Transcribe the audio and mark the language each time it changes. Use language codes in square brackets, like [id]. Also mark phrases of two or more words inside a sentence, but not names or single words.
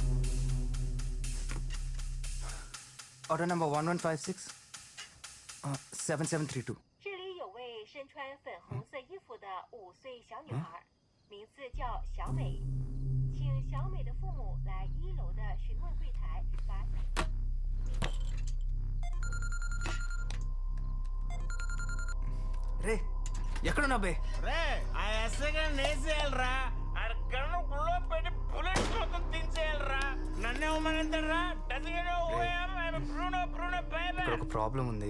[en] Order number 1156. 7732. [zh] 这里有位身穿粉红色衣服的5岁小女孩，名字叫小美，请小美的父母来1楼的询问柜台把。 [te] రే ఎక్కడున్నా బే? రే ఆ ఎస్ఐగా నేసేయాలరా, అక్కడ గుళ్ళో పెట్టి బుల్లెట్ మొత్తం దించేయాలరా. నన్నే ఉమ్మనంటారా? ఇక్కడ ఒక ప్రాబ్లం ఉంది.